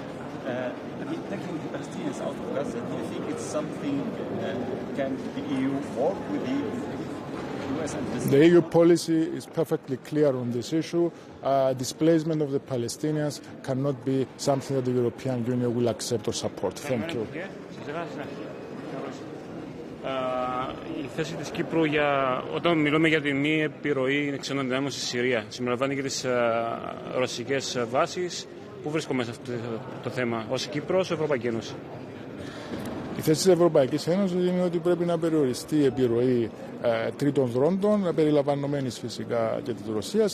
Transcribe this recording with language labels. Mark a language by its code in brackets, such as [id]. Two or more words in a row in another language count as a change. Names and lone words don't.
[en] Taking the Palestinians out of Gaza, do you think it's something can the EU work with The EU policy is perfectly clear on this issue. Displacement of the Palestinians cannot be something that the European Union will accept or support. Thank you. [el] Η θέση της Κύπρου όταν μιλούμε για τη μη επιρροή ξένων δυνάμεων στη Συρία, συμπεριλαμβάνει και τις ρωσικές βάσεις. Πού βρίσκομαι σε αυτό το θέμα, ως Κύπρος, ως Ευρωπαϊκή Ένωση? Η θέση της Ευρωπαϊκής Ένωσης είναι ότι πρέπει να περιοριστεί η επιρροή τρίτων δρόντων, περιλαμβανομένης φυσικά και της Ρωσίας.